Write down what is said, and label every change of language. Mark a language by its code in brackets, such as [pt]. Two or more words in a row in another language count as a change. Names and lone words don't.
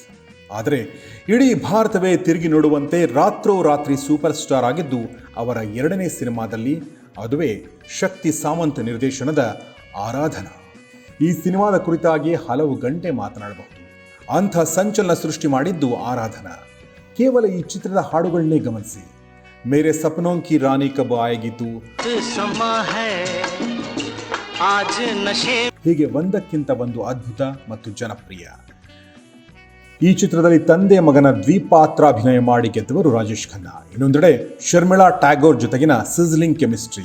[kn] ಆದರೆ ಇಡೀ ಭಾರತವೇ ತಿರುಗಿ ನೋಡುವಂತೆ ರಾತ್ರೋರಾತ್ರಿ [en] super star [kn] ಆಗಿದ್ದು ಅವರ 2ನೇ ಸಿನಿಮಾದಲ್ಲಿ, ಅದುವೇ ಶಕ್ತಿ ಸಾವಂತ್ ನಿರ್ದೇಶನದ ಆರಾಧನಾ. ಈ ಸಿನಿಮಾದ ಕುರಿತಾಗಿ ಹಲವು ಗಂಟೆ ಮಾತನಾಡಬಹುದು. ಅಂಥ ಸಂಚಲನ ಸೃಷ್ಟಿ ಮಾಡಿದ್ದು ಆರಾಧನಾ. ಕೇವಲ ಈ ಚಿತ್ರದ ಹಾಡುಗಳನ್ನೇ ಗಮನಿಸಿ. [hi] मेरे सपनों की रानी कब आएगी तू, [kn] ಹೀಗೆ ಒಂದಕ್ಕಿಂತ ಒಂದು ಅದ್ಭುತ ಮತ್ತು ಜನಪ್ರಿಯ. ಈ ಚಿತ್ರದಲ್ಲಿ ತಂದೆ ಮಗನ ದ್ವಿಪಾತ್ರಾಭಿನಯ ಮಾಡಿ ಗೆದ್ದವರು ರಾಜೇಶ್ ಖನ್ನಾ. ಇನ್ನೊಂದೆಡೆ ಶರ್ಮಿಳಾ ಟ್ಯಾಗೋರ್ ಜೊತೆಗಿನ [en] sizzling chemistry.